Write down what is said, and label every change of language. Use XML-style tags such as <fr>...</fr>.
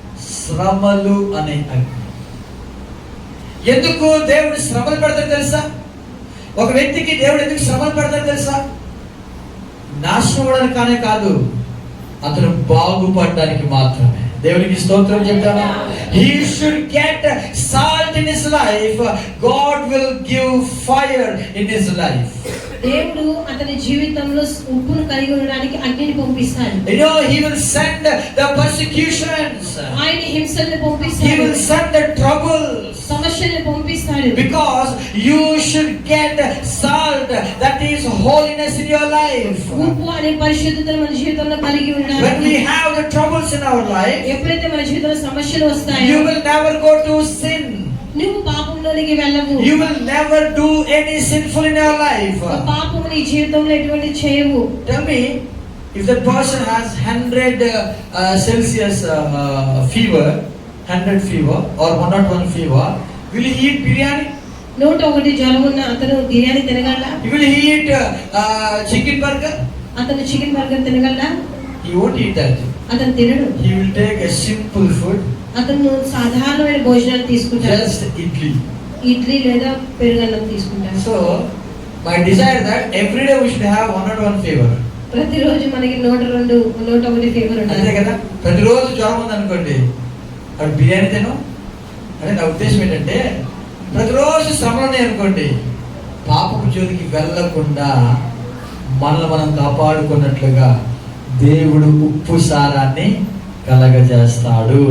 <te>శ్రమలు అనే అగ్ని. ఎందుకు దేవుడు శ్రమలు పెడతాడు తెలుసా? ఒక వ్యక్తికి దేవుడు ఎందుకు శ్రమలు పెడతాడు తెలుసా? నాశనం అవ్వడానికి కానే కాదు, అతను బాగుపడడానికి మాత్రమే. దేవునికి స్తోత్రం చెప్తామా?</te> <en>He should get salt in his life. God will give fire in his life.</en> <te>దేవుడు అతని జీవితంలో ఉప్పును కలిగి ఉండడానికి అగ్నిని పంపిస్తాడు.</te> <en>You know, he will send the persecutions.</en> <te>ఆయన హింసల్ని పంపిస్తాడు.</te> <en>He will send the troubles.</en> <te>సమస్యల్ని పంపిస్తాడు.</te> <en>Because you should get salt, that is holiness in your life.</en> <te>ఉప్పు అనే పరిశుద్ధతను మన జీవితంలో కలిగి ఉండాలి.</te> <en>When we have the troubles in our life,</en> <te>ఎప్పుడైతే మన జీవితంలో సమస్యలు వస్తాయో,</te> <en>you will never go to sin.</en> <te>నువ్వు పాపంలోనికి వెళ్ళవు.</te> <en>You will never do any sinful in your life.</en> <te>పాపము నీ జీవితంలో ఎటువంటి చేయవు.</te> <en>Tell me, if that person has 100 Celsius fever, 100 fever or 101 fever, will he eat biryani?</en> <te>101 జ్వరం ఉన్న అతను biryani తినగలడా?</te> <en>Will he eat chicken burger?</en> <te>అతను chicken burger తినగలడా?</te> <en>He won't eat that.</en> <te>అతను తినడు.</te> <en>He will take a simple food.</en> <te>అతను సాధారణమైన భోజనాలు తీసుకుంటాడు.</te> <en>Just idli.</en> <te>ఇడ్లీ లేదా పెరుగన్నం తీసుకుంటాడు.</te> <en>So my desire that every day we should have 101 fever.</en> <te>ప్రతిరోజు మనకి 101 ఫీవర్ అంతే ఉండాలి కదా. ప్రతిరోజు జ్వరం ఉంది అనుకోండి, అక్కడ బిర్యానీ తిను అంటే నా ఉద్దేశం ఏంటంటే, ప్రతిరోజు శ్రమలు ఉన్నాయి అనుకోండి, పాపపు జోలికి వెళ్ళకుండా మనల్ని మనం కాపాడుకున్నట్లుగా దేవుడు ఉప్పు సారాన్ని కలగజేస్తాడు.</te>